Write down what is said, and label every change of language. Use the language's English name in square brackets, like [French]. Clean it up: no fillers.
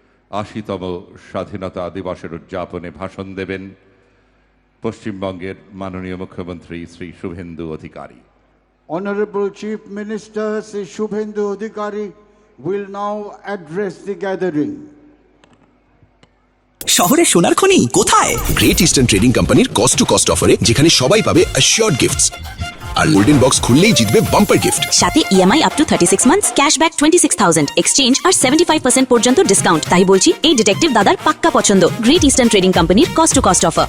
[Bangla] 80তম স্বাধীনতা দিবসের উদযাপনে ভাষণ দেবেন পশ্চিমবঙ্গের মাননীয় মুখ্যমন্ত্রী Shri Suvendu Adhikari. [English] Honorable Chief Minister Sri Shubhendu Adhikari will now address the gathering. [Bangla] শহরে সোনার খনি কোথায়? গ্রেট ইস্টার্ন ট্রেডিং কোম্পানির কস্ট টু কস্ট অফারে, যেখানে সবাই পাবে অ্যাসিওরড গিফটস আর গোল্ডেন বক্স খুললেই জিতবে বাম্পার গিফট। সাথে EMI [English] up to 36 months, [Bangla] cashback 26,000, exchange আর 75% পর্যন্ত ডিসকাউন্ট। তাই বলছি, এই ডিটেকটিভ দাদার পাক্কা পছন্দ। গ্রেট ইস্টার্ন ট্রেডিং কোম্পানির কস্ট টু কস্ট অফার।